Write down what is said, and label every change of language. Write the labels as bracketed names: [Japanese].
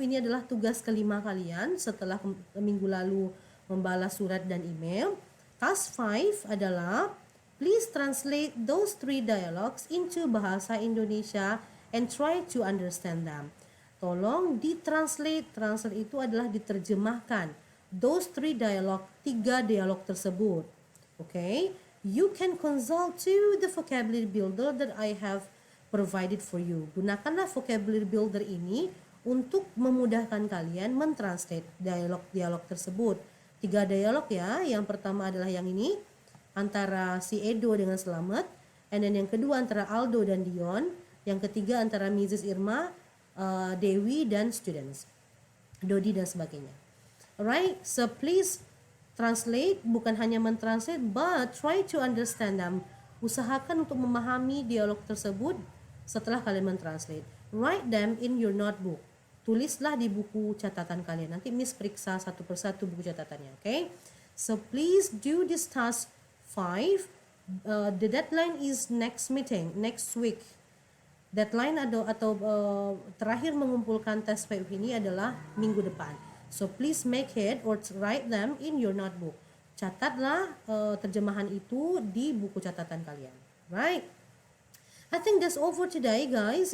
[Indonesian] Ini adalah tugas kelima kalian setelah minggu lalu membalas surat dan email. [English] Task 5 [Indonesian] adalah [English] please translate those 3 dialogues into bahasa Indonesia and try to understand them. [Indonesian] Tolong ditranslate. Translate itu adalah diterjemahkan. Those 3 dialogue, 3 dialog tersebut. Okay? [English] You can consult to the vocabulary builder that I have provided for you. [Indonesian] Gunakanlah vocabulary builder ini untuk memudahkan kalian mentranslate dialog-dialog tersebut. 3 dialog ya. Yang pertama adalah yang ini, antara si Edo dengan Slamet. [English] And then [Indonesian] yang kedua antara Aldo dan Dion. Yang ketiga antara Mrs. Irma, Dewi dan students, Dodi dan sebagainya. [English] Alright, so please translate, [Indonesian] bukan hanya mentranslate, [English] but try to understand them. [Indonesian] Usahakan untuk memahami dialog tersebut setelah kalian mentranslate. [English] Write them in your notebook. [Indonesian] Tulislah di buku catatan kalian. Nanti Miss periksa satu persatu buku catatannya, okay? [English] So please do this task 5. The deadline is next week. [Indonesian] Deadline atau terakhir mengumpulkan tes 5 ini adalah minggu depan. [English] So please make it or write them in your notebook. [Indonesian] Catatlah terjemahan itu di buku catatan kalian. [English] Right? I think that's all for today, guys.